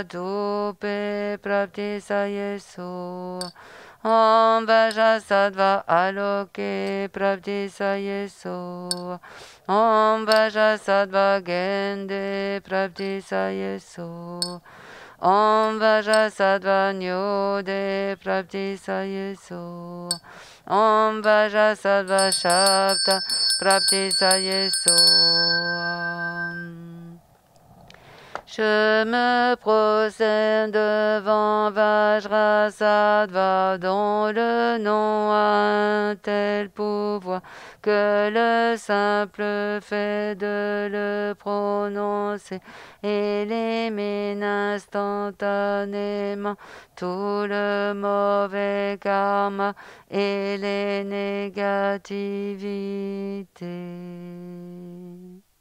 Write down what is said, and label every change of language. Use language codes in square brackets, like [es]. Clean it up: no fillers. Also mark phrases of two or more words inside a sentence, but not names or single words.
[sa] धूपे प्रतीच्छ येसो ॐ वज्रसत्त्व आलोके प्रतीच्छ येसो ॐ वज्रसत्त्व गन्धे प्रतीच्छ येसो ॐ वज्रसत्त्व नैवेद्य प्रतीच्छ येसो ॐ वज्रसत्त्व शब्द प्रतीच्छ येसो. [fr] Je me prosterne devant Vajrasattva dont le nom a un tel pouvoir que le simple fait de le prononcer élimine instantanément tout le mauvais karma et les négativités.